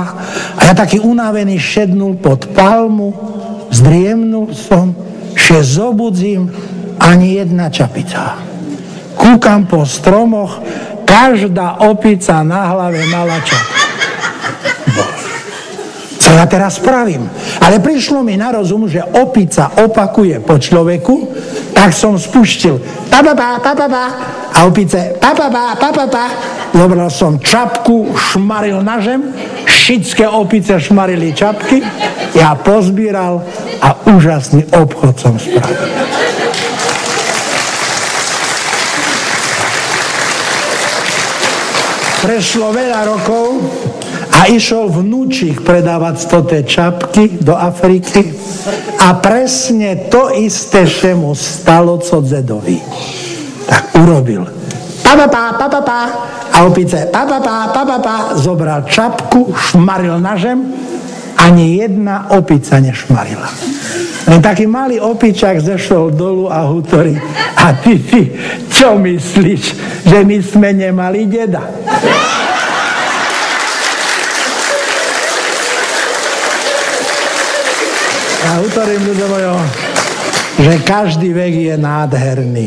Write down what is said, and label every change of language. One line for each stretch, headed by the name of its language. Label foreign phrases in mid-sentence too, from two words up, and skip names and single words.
Slovak: A ja taký unavený šednul pod palmu, zdriemnul som, že zobudzím, ani jedna čapica. Kúkam po stromoch, každá opica na hlave mala čapicu. Co ja teraz spravím? Ale prišlo mi na rozum, že opica opakuje po človeku, tak som spustil pa-pa-pa, pa-pa-pa a opice pa-pa-pa, pa-pa-pa. Zobral som čapku, šmaril na zem, šické opice šmarili čapky, ja pozbíral a úžasný obchod som spravil. Prešlo veľa rokov a išiel vnúčik predávať stoté čapky do Afriky a presne to isté, čo mu stalo, co dedovi. Tak urobil. Pa-pa-pa, pa-pa-pa a opice pa-pa-pa, pa-pa-pa, zobral čapku, šmaril na zem, ani jedna opica nešmarila. Len taký malý opičak zešol dolu a hutorí. A ty, čo myslíš, že my sme nemali deda? Ja utorím, ľudia mojo, že každý vek je nádherný.